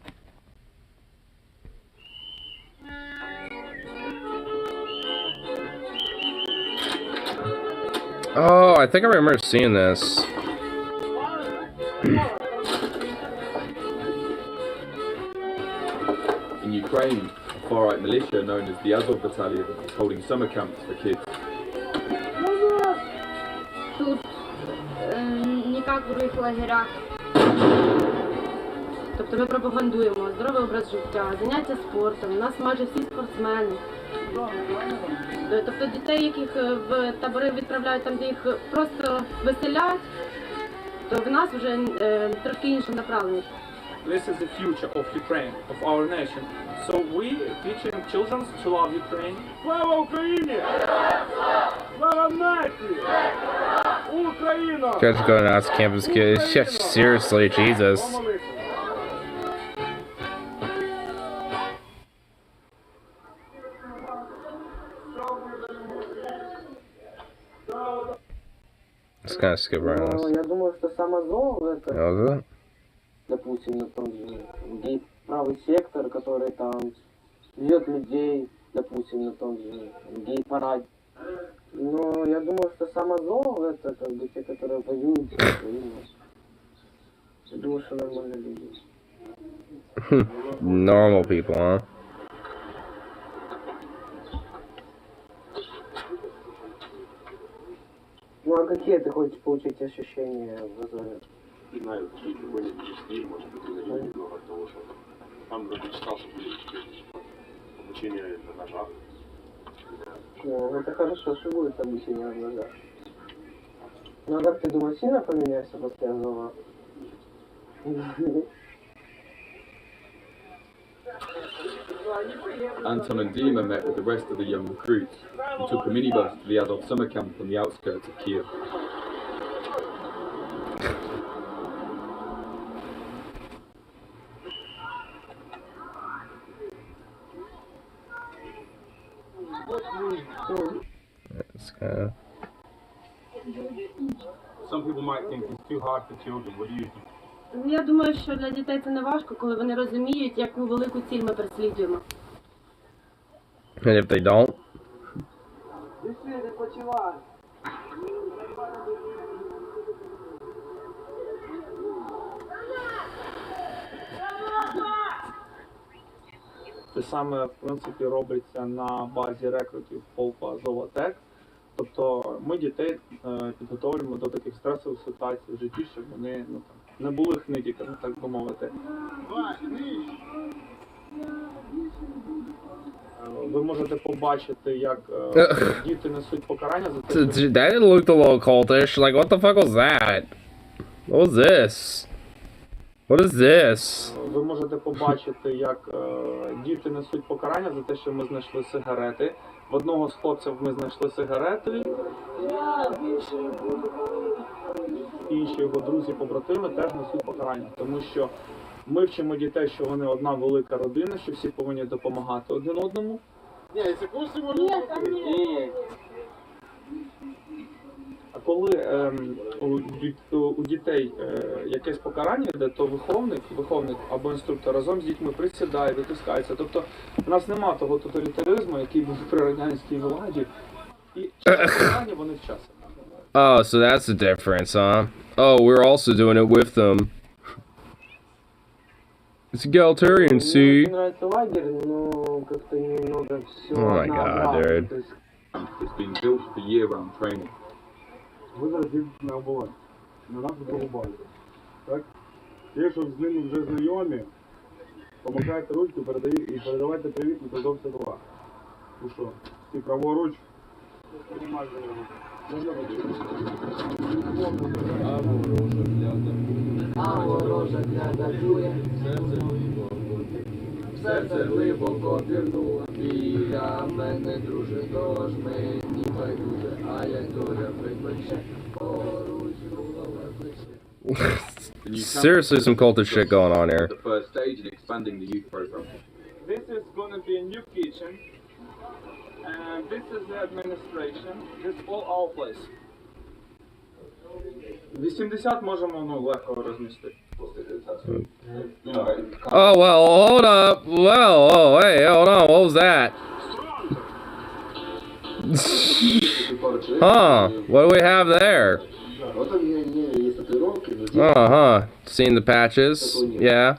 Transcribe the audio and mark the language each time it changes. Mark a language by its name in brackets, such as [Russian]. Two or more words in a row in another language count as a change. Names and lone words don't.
[English] Oh, I think I remember seeing this. In Ukraine, a far-right militia known as the Azov Battalion is holding summer camps for kids. [Ukrainian] Тут не як в других лагерях. Тобто ми пропагандуємо здоровий образ життя, заняття спортом. У нас майже всі спортсмени. Тобто дітей, яких в табори відправляють там, де їх просто веселять, то в нас вже трошки інше направлення. [English] This is the future of Ukraine, of our nation. So we teaching children to love Ukraine. [Ukrainian] Слава Україні! Слава нації! Україна! [English] Guys are going out to campus kids. Yeah, seriously, Jesus. Let's kind of skip around this. [Russian] Я думаю, что самое зло это, [English] That was it? [Russian] допустим, на том же гей-правый сектор, который там бьет людей, допустим, на том же гей-параде. Но я думаю, что самое зло это как бы те, которые воюют за Украину. Я думаю, что нормальные люди. [English] Normal people, huh? [Russian] Ну а какие ты хочешь получить ощущения в Азове? Не знаю, какие-то более чистые, может быть, или немного от того, что там вроде читал, что будет обучение на ножах. Ну, это хорошо, что будет обучение в ножах. Ну а как ты думаешь, сильно поменяешься после Азова? [English] Anton and Dima met with the rest of the young recruits and took a minibus to the Azov summer camp on the outskirts of Kiev. It's kind of... Some people might think it's too hard for children. What do you think? [Ukrainian] Я думаю, що для дітей це не важко, коли вони розуміють, яку велику ціль ми переслідуємо. [English] And if they don't? [Ukrainian] Це саме, в принципі, робиться на базі рекрутів полку Азова-Тек. Тобто ми дітей підготовлюємо до таких стресових ситуацій в житті, щоб вони не були хнитіками, так би мовити. Ви можете побачити, як діти несуть покарання за те, що... [English] That looked a little cultish. Like, what the fuck was that? What was this? What is this? [Ukrainian] Ви можете побачити, як діти несуть покарання за те, що ми знайшли сигарети. В одного з хлопців ми знайшли сигарети. Інші його друзі-побратими теж несуть покарання. Тому що ми вчимо дітей, що вони одна велика родина, що всі повинні допомагати один одному. А коли у дітей якесь покарання йде, то виховник або інструктор разом з дітьми присідає, витискається. Тобто у нас нема того тоталітаризму, який був при радянській владі, і покарання вони вчаться. [English] Oh, so that's the difference, huh? Oh, we're also doing it with them. It's egalitarian, see? [Russian] Мне нравится лагерь, но как-то немного все [English] Oh my god, dude. [Russian] То есть [English] It's been built for year-round training. [Ukrainian] Ви зараз їдете на оболонь, на нашу другу базу. Так? Ті, що з ними вже знайомі, помахайте ручку і передавайте привіт на 52. Ну що, ти праворуч, приймай за нього. А ворожа гляда дує, серце глибоко пірнуло, біля мене, друже, тож мені байдуже, а як доля припече, поруч голове плече. [English] Seriously, some cultist shit going on here. The first stage in expanding the youth program. This is gonna be a new kitchen. And this is the administration. This is all our place. [Ukrainian] 80 можемо легко розмістити. [English] Oh, well, hold up. Well, oh, hey, hold on. What was that? Huh. What do we have there? Uh-huh. Seen the patches? Yeah.